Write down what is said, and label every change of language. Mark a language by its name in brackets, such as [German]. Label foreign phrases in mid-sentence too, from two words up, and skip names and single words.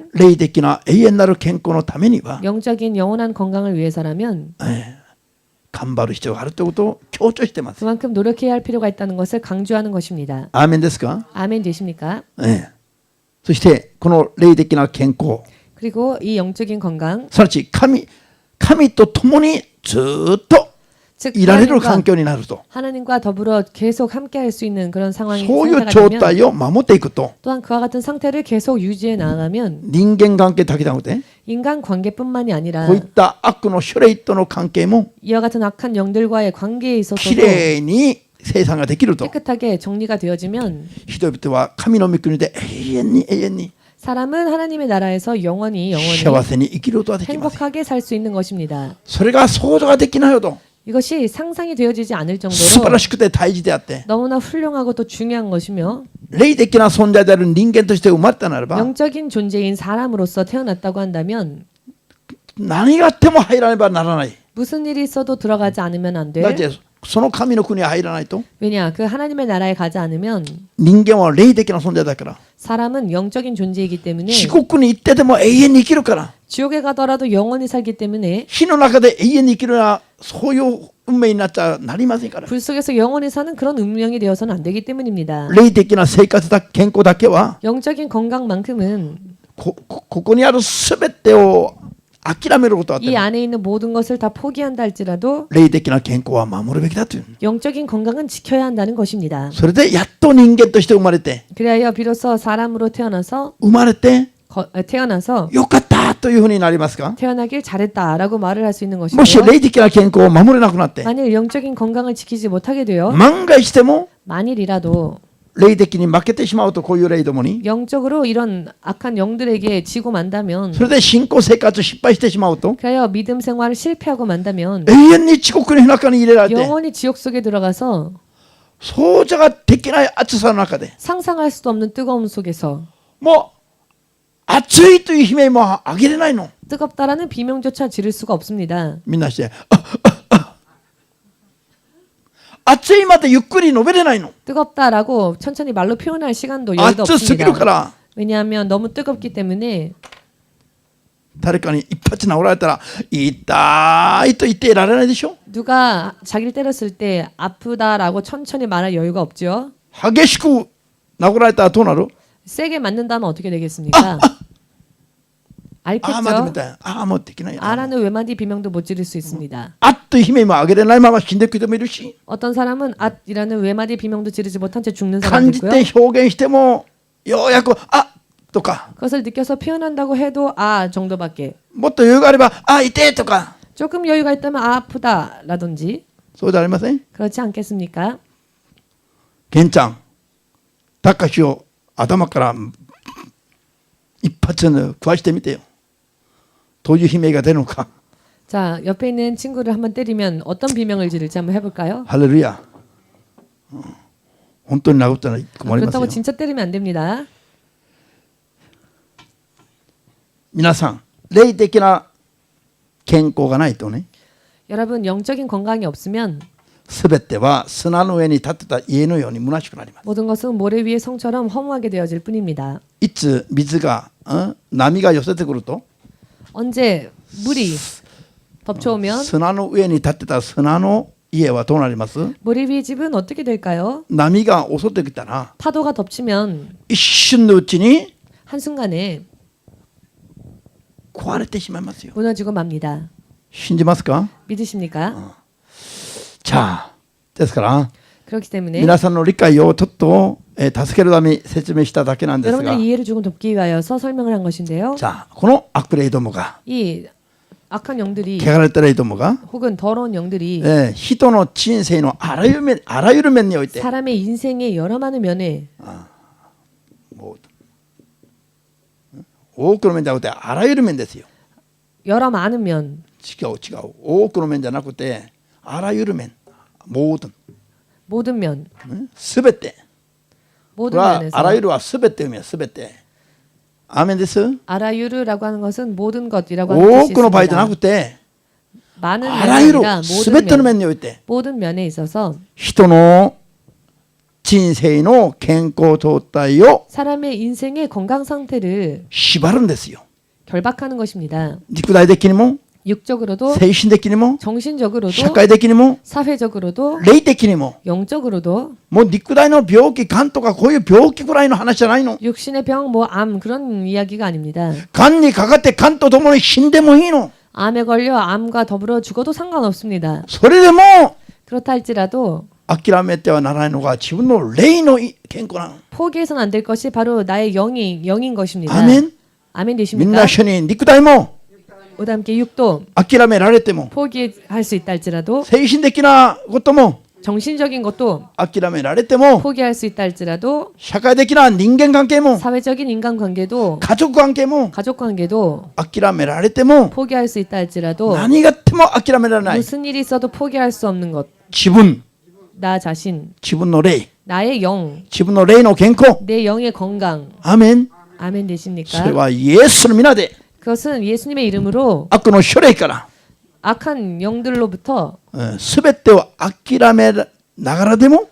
[Japanese] 霊的な永遠なる健康のためには [Korean] 영적인 영원한 건강을 위해서라면 [Japanese] 頑張る必要があるということを強調しています [Korean] 그만큼 노력해야 할 필요가 있다는 것을 강조하는 것입니다. [Japanese] アーメンですか、 [Korean] 아멘 되십니까? [Japanese] そしてこの霊的な健康 [Korean] 그리고 이 영적인 건강, [Japanese] すなわち神と共にずっと [Korean] 즉 [Japanese] いられる環境になると [Korean] 하나님과 더불어 계속 함께할 수 있는 그런 상황이 [Japanese] そういう [Korean] 상태가 [Japanese] 状 [Korean] 되면 [Japanese] 態を守っていくと [Korean] 또한 그와 같은 상태를 계속 유지해 나아가면 [Japanese] 人間関係だけじゃなくて [Korean] 인간 관계뿐만이 아니라 [Japanese] こういった悪の種類との関係も [Korean] 이와 같은 악한 영들과의 관계에 [Japanese] き [Korean] 있어서도 [Japanese] れいに生産ができると [Korean] 깨끗하게 정리가 되어지면 [Japanese] 人々は神の御国で永遠に [Korean] 사람은 하나님의 나라에서 영원히 [Japanese] 幸せに生きることができます [Korean] 행복하게 살 수 있는 것입니다. [Japanese] それが想像ができないほど [Korean] 이것이 상상이 되어지지 않을 [Japanese] 素晴 [Korean] 정도로 [Japanese] らしくて大事であって [Korean] 너무나 훌륭하고 또 중요한 것이며 [Japanese] 霊的な存在である人間として生まれたならば [Korean] 영적인 존재인 사람으로서 태어났다고 한다면 [Japanese] 何があっても入らねばならない [Korean] 무슨 일이 있어도 들어가지 않으면 안 돼. [Japanese] だってその神の国に入らないと [Korean] 왜냐? 그 하나님의 나라에 가지 않으면 [Japanese] 人間は霊的な存在だから [Korean] 사람은 영적인 존재이기 때문에 [Japanese] 地獄に行ってでも永遠に生きるから [Korean] 지옥에 가더라도 영원히 살기 때문에 [Japanese] 火の中で永遠に生きるようなそういう運命になっちゃなりませんから [Korean] 불 속에서 영원히 사는 그런 운명이 되어서는 안 되기 때문입니다. [Japanese] 霊的な生活だ健康だけは [Korean] 영적인 건강만큼은 [Japanese] ここにある全てを諦めることはあって [Korean] 이 [Japanese] も [Korean] 안에 있는 모든 것을 다 포기한다 할지라도 [Japanese] 霊的な健康は守るべきだという [Korean] 영적인 건강은 지켜야 한다는 것입니다. [Japanese] それでやっと人間として生まれて [Korean] 그래야 비로소 사람으로 태어나서 [Japanese] 生まれて [Korean] 태어나서 [Japanese] よかったというふうになりますか [Korean] 태어나길 잘했다라고 말을 할 수 있는 [Japanese] もし [Korean] 것이고요. [Japanese] 霊的な健康を守れなくなって [Korean] 만일 영적인 건강을 지키지 못하게 되어 [Japanese] 万が一でも [Korean] 만일이라도 [Japanese] 霊的に負けてしまうとこういう霊どもに [Korean] 영적으로 이런 악한 영들에게 지고 만다면 [Japanese] それで信仰生活失敗してしまうと [Korean] 그래야 믿음 생활을 실패하고 만다면 [Japanese] 永遠に地獄の中に入れられて [Korean] 영원히 지옥 속에 들어가서 [Japanese] 想像ができない暑さの中で [Korean] 상상할 수도 없는 뜨거움 속에서 [Japanese] もう暑いという悲鳴も上げれないの [Korean] 뜨겁다라는 비명조차 지를 수가 없습니다. [Japanese] みんなして熱いまでゆっくり述べれないの。 [Korean] 뜨겁다라고 천천히 말로 표현할 시간도 여유도 [Japanese] 熱すぎるか [Korean] 없습니다. [Japanese] ら [Korean] 왜냐하면 너무 뜨겁기 때문에 [Japanese] 誰かに一発殴られたら痛いと言っていられないでしょ。 [Korean] 누가 자기를 때렸을 때 아프다라고 천천히 말할 여유가 없죠. [Japanese] 激しく殴られたらどうなる？ [Korean] 세게 맞는다면 어떻게 되겠습니까? [Japanese] ああまだみ [Korean] 알겠죠? [Japanese] たい。ああもうできない。 [Korean] 아라는 외마디 비명도 못 지를 수 있습니다. [Japanese] あっと悲鳴も上げれないまま死んでいく人もいるし、 [Korean] 어떤 사람은 앗이라는 외마디 비명도 지르지 못한 채 죽는 사람도 [Japanese] 感じ [Korean] 있고요. [Japanese] て表現してもようやくあとか、 [Korean] 그것을 느껴서 표현한다고 해도 아 정도밖에. [Japanese] もっと余裕があればあ痛えとか、 [Korean] 조금 여유가 있다면 아 아프다라든지 [Japanese] そうじゃありません？ [Korean] 그렇지 않겠습니까? [Japanese] ケンちゃん、たかしを頭から一発食わしてみてよ。どういう悲鳴が出るのか。 [Korean] 자 옆에 있는 친구를 한번 때리면 어떤 비명을 지를지 한번 해볼까요? [Japanese] ハレルヤ。本当に殴ったら困りますよ [Korean] 그렇다고 。 진짜 때리면 안 됩니다. [Japanese] 皆さん、霊的な健康がないとね、 [Korean] 여러분 영적인 건강이 없으면 [Japanese] すべては砂の上に立ってた家のように虚しくなります。 [Korean] 모든 것은 모래 위의 성처럼 허무하게 되어질 뿐입니다. [Japanese] いつ水が、波が寄せてくると [Korean] 언제 물이 덮쳐오면 [Japanese] 砂の上に立ってた砂の家はどうなります？ [Korean] 모래 위의 집은 어떻게 될까요? [Japanese] 波が襲ってきたら [Korean] 파도가 덮치면 [Japanese] 一瞬のうちに [Korean] 한순간에 [Japanese] 壊れてしまいますよ。 [Korean] 무너지고 맙니다. [Japanese] 信じますか？ [Korean] 믿으십니까? [Japanese] じゃあですから [Korean] 그렇기 때문에 [Japanese] 皆さんの理解をちょっと、助けるために説明しただけなんですが、 [Korean] 여러분의 이해를 조금 돕기 위하여서 설명을 한 것인데요. [Japanese] じゃあこの悪霊どもが [Korean] 이 악한 영들이 [Japanese] 汚れた霊どもが、 [Korean] 혹은 더러운 영들이 [Japanese] 人の人生のあらゆる面において [Korean] 사람의 인생의 여러 많은 면에 [Japanese] もう多くの面じゃなくてあらゆる面ですよ。 [Korean] 여러 많은 면 [Japanese] 違う多くの面じゃなくてあらゆる面、모든 [Korean] 모든 면 [Japanese] すべて、こ [Korean] 모든 [Japanese] れは [Korean] 면에서 [Japanese] あらゆるはすべて意味はすべて。アーメンです。 [Korean] 아라유르라고 하는 것은 모든 것이라고 하는 뜻이 [Japanese] 多くの場合じゃなく [Korean] 있습니다. [Japanese] て [Korean] 많은 [Japanese] あ [Korean] 면이 [Japanese] らゆる [Korean] 아니라 [Japanese] すべての [Korean] 모든 면, [Japanese] 面において [Korean] 모든 면에 있어서 [Japanese] 人の人生の健康状態を [Korean] 사람의 인생의 건강 상태를 [Japanese] 縛るんですよ。 [Korean] 결박하는 것입니다. [Japanese] 肉体的にも [Korean] 육적으로도 [Japanese] 精神的にも [Korean] 정신적으로도 [Japanese] 社会的にも [Korean] 사회적으로도 [Japanese] 霊的にも [Korean] 영적으로도 [Japanese] もう肉体の病気、がんとかこういう病気ぐらいの話じゃないの。 [Korean] 육신의 병, 뭐 암 그런 이야기가 아닙니다. [Japanese] がんにかかってがんとともに死んでもいいの。 [Korean] 암에 걸려 암과 더불어 죽어도 상관없습니다. [Japanese] それでも [Korean] 그렇다 할지라도 [Japanese] 諦めてはならないのが自分の霊の健康なの。 [Korean] 포기해서는 안 될 것이 바로 나의 영인 것입니다. 아멘. 아멘 [Japanese] みん [Korean] 되십니까? [Japanese] な一緒に肉体も [Korean] 오다 함께 육도 [Japanese] 諦められても [Korean] 포기할 수 있다 할지라도 [Japanese] 精神的なことも [Korean] 정신적인 것도 [Japanese] 諦められても [Korean] 포기할 수 있다 할지라도 [Japanese] 社会的な人間関係も [Korean] 사회적인 인간관계도 [Japanese] 家族関係も [Korean] 가족관계도 [Japanese] 諦められても [Korean] 포기할 수 있다 할지라도 [Japanese] 何があっても諦められない [Korean] 무슨 일이 있어도 포기할 수 없는 것. [Japanese] 自分 [Korean] 나 자신, [Japanese] 自分の霊 [Korean] 나의 영, [Japanese] 自分の霊の健康 [Korean] 내 영의 건강. [Japanese] アーメン [Korean] 아멘 [Japanese] それ [Korean] 되십니까? [Japanese] はイエスの皆で [Korean] 그것은 예수님의 이름으로 [Japanese] 悪の処霊から [Korean] 악한 영들로부터 [Japanese] 全てを諦めながらでも